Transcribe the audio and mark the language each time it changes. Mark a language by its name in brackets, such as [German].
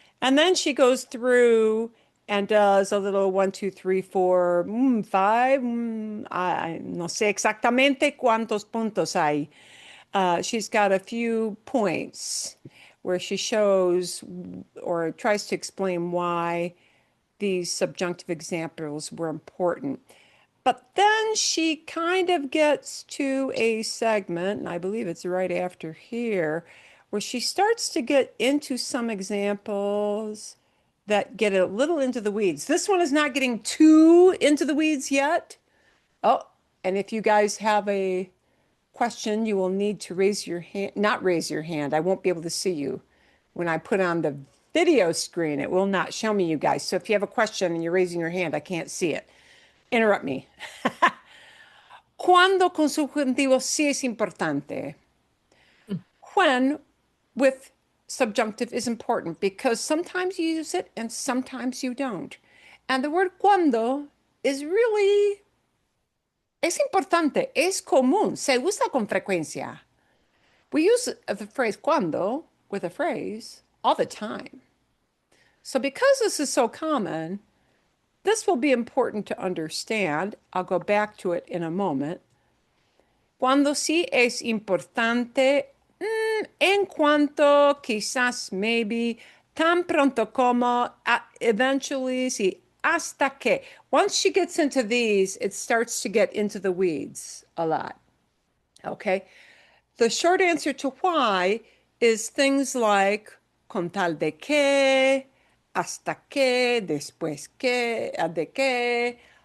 [English] And then she goes through and does a little one, two, three, four, five. [Spanish] No sé exactamente cuántos puntos hay. [English] She's got a few points where she shows or tries to explain why these subjunctive examples were important. But then she kind of gets to a segment, and I believe it's right after here, where she starts to get into some examples that get a little into the weeds. This one is not getting too into the weeds yet. Oh, and if you guys have a question, you will need to raise your hand, not raise your hand. I won't be able to see you. When I put on the video screen, it will not show me you guys. So if you have a question and you're raising your hand, I can't see it. Interrupt me. [Spanish] ¿Cuándo con subjuntivo sí es importante? [English] When with subjunctive is important because sometimes you use it and sometimes you don't. And the word cuando is really, [Spanish] es importante, es común, se usa con frecuencia. [English] We use the phrase cuando with a phrase all the time. So because this is so common, this will be important to understand. I'll go back to it in a moment. [Spanish] Cuando sí es importante, en cuanto, quizás, maybe, tan pronto como, eventually, sí, hasta que. [English] Once she gets into these, it starts to get into the weeds a lot. Okay? The short answer to why is things like [Spanish] con tal de que, [English] hasta que, después que, de que.